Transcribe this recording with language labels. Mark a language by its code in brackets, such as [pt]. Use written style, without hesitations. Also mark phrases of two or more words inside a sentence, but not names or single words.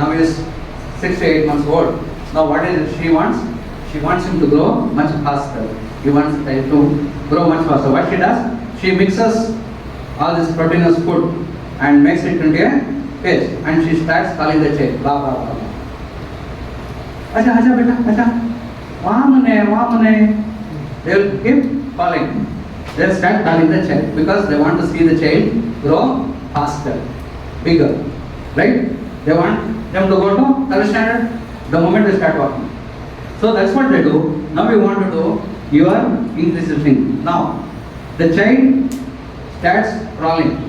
[en] Now he is 6 to 8 months old. Now what is it she wants? She wants him to grow much faster. He wants the child to grow much faster. What she does? She mixes all this proteinous food and makes it into a paste. And she starts calling the child. Ba ba ba. [hi] अच्छा अच्छा बेटा अच्छा. Vamane. [en] They will keep calling. They will start calling the child because they want to see the child grow faster, bigger. Right? They want them to go to third standard the moment they start walking. So that's what they do. Now we want to do your increasing thing. Now the child starts crawling.